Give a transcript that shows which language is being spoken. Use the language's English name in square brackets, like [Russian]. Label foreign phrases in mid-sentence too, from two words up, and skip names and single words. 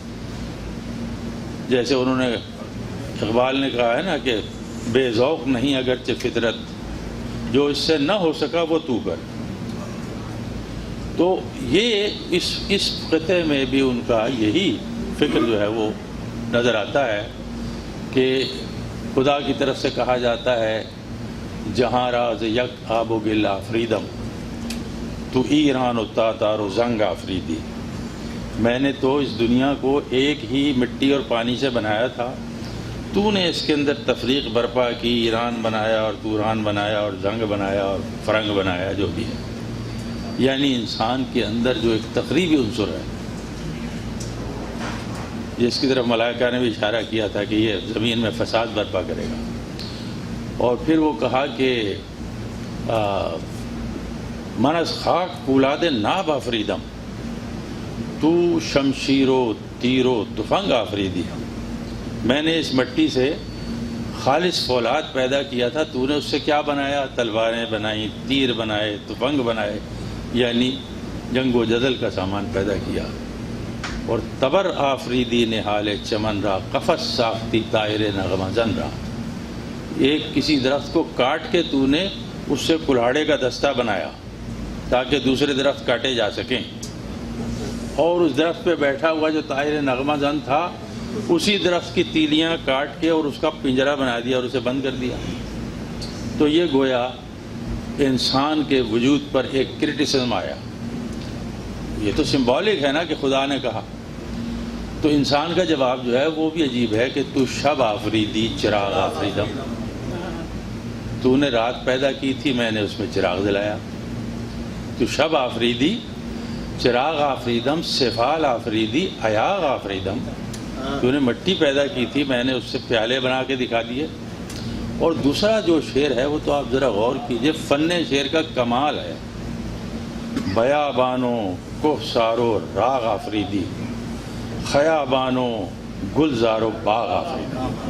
[Urdu] جیسے انہوں نے اقبال نے کہا ہے نا کہ بے ذوق نہیں اگرچہ فطرت، جو اس سے نہ ہو سکا وہ تو کر. تو یہ اس خطے میں بھی ان کا یہی فکر جو ہے وہ نظر آتا ہے کہ خدا کی طرف سے کہا جاتا ہے [Persian] جہاں راز یک آب و گل آفریدم تو ایران و تاتار و زنگ آفریدی. [Urdu] میں نے تو اس دنیا کو ایک ہی مٹی اور پانی سے بنایا تھا، تو نے اس کے اندر تفریق برپا کی، ایران بنایا اور توران بنایا اور زنگ بنایا اور فرنگ بنایا جو بھی ہے. یعنی انسان کے اندر جو ایک تقریبی عنصر ہے جس کی طرف ملائکہ نے بھی اشارہ کیا تھا کہ یہ زمین میں فساد برپا کرے گا. اور پھر وہ کہا کہ [Persian] من از خاک پولاد ناب آفریدم تو شمشیر و تیر و تفنگ آفریدی. [Urdu] میں نے اس مٹی سے خالص فولاد پیدا کیا تھا، تو نے اس سے کیا بنایا؟ تلواریں بنائیں، تیر بنائے، تفنگ بنائے، یعنی جنگ و جدل کا سامان پیدا کیا. [Persian] اور تبر آفریدی نہال چمن را قفس ساختی طائر نغمہ زن را. [Urdu] ایک کسی درخت کو کاٹ کے تو نے اس سے کلہاڑے کا دستہ بنایا تاکہ دوسرے درخت کاٹے جا سکیں، اور اس درخت پہ بیٹھا ہوا جو طائر نغمہ زن تھا اسی درخت کی تیلیاں کاٹ کے اور اس کا پنجرہ بنا دیا اور اسے بند کر دیا. تو یہ گویا انسان کے وجود پر ایک کرٹیسزم آیا. یہ تو سمبولک ہے نا کہ خدا نے کہا. تو انسان کا جواب جو ہے وہ بھی عجیب ہے کہ [Persian] تو شب آفریدی چراغ آفریدم. [Urdu] تو نے رات پیدا کی تھی، میں نے اس میں چراغ جلایا. [Persian] تو شب آفریدی چراغ آفریدم سفال آفریدی ایاغ آفریدم. [Urdu] تو نے مٹی پیدا کی تھی، میں نے اس سے پیالے بنا کے دکھا دیے. اور دوسرا جو شعر ہے وہ تو آپ ذرا غور کیجئے، فن شعر کا کمال ہے. [Persian] بیابانو کوہسارو راغ آفریدی خیابانو گلزارو باغ آفریدی.